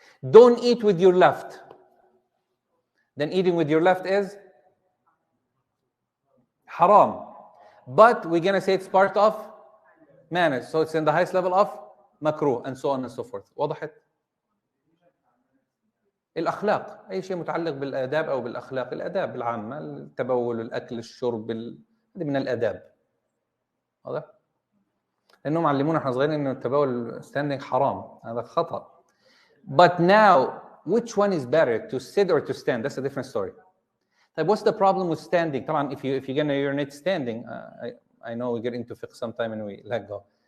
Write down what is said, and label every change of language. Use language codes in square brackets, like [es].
[en] Don't eat with your left. Then eating with your left is haram. But we're going to say it's part of manners. So it's in the highest level of makruh, and so on and so forth. [ar] وضحت؟ الأخلاق. أي شيء متعلق بالآداب أو بالأخلاق. الآداب العامة، التبول، الأكل، الشرب، هذه من الآداب. واضح؟ لأنهم علمونا احنا صغيرين إنه التبول [en] standing [ar] حرام. هذا خطأ. [en] But now, which one is better, to sit or to stand? That's a different story. [ar] طيب, [en] what's the problem with standing? [ar] طبعا, [en] if you're going to urinate standing, I know we get into fiqh sometime and we let go.